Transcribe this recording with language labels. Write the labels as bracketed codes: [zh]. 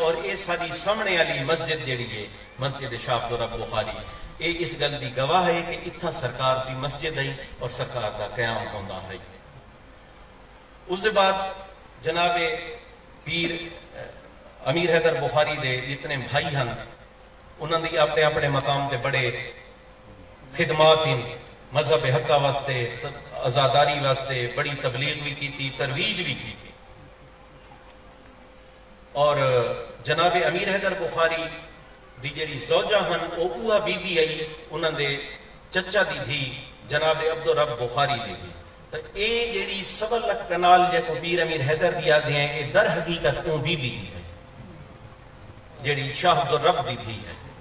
[pa] اور اے ساری سامنے والی مسجد جڑی ہے مسجد شاہ عبد الرب بخاری اے اس گل دی گواہ ہے کہ اتھا سرکار دی مسجد ہے اور سرکار دا قیام ہوندا ہے. اس دے بعد جناب پیر امیر حیدر بخاری دے اتنے بھائی ہن انہاں دی اپنے اپنے مقام تے بڑے خدمات ہیں. [ur] مذہب حقہ واسطے, آزاداری واسطے بڑی تبلیغ بھی کی تھی, ترویج بھی کی تھی. [pa] اور جناب امیر حیدر بخاری دی جڑی زوجہ ہن اوہ بی بی آئی انہاں دے چچا دی تھی جناب عبد الرب بخاری دی تھی. تو اے جڑی 1.25 لکھ کنال جے کو پیر امیر حیدر دیا دے ہیں اے در حقیقت اون بی بی دی ہے جڑی شاہ عبد الرب دی تھی ہے.